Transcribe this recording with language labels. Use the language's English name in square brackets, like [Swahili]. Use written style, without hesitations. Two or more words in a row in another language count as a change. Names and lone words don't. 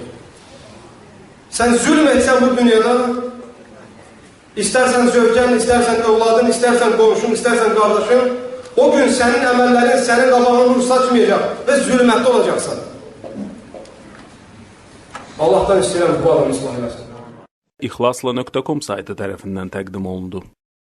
[Turkish] Sen zulm etsen bu dünyada, istersen zövcən, istersen evladın, istersen komşun, istersen kardeşin, o gün senin əməllərin senin qabağına nur saçmayacak ve zulmette olacaksan. [Azerbaijani] Allah'tan istəyirəm bu adamı ıslah eləsin. İxlasla.com saytı tərəfindən təqdim olundu.